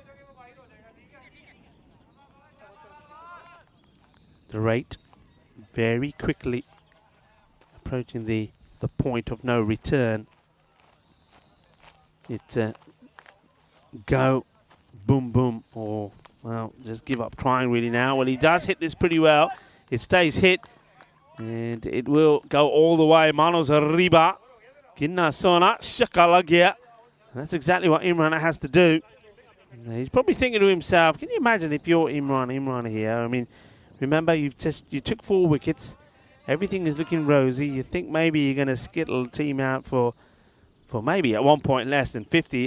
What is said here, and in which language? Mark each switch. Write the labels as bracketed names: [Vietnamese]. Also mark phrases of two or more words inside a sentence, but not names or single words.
[English] The rate very quickly approaching the point of no return. It's go, boom, boom, or, well, just give up trying really now. Well, he does hit this pretty well. It stays hit, and it will go all the way. [Spanish] Manos arriba. Ginna sona, shakalagia. [English] That's exactly what Imran has to do. He's probably thinking to himself, can you imagine if you're Imran here? I mean, remember, you took 4 wickets. Everything is looking rosy. You think maybe you're going to skittle the team out for maybe at one point less than 50.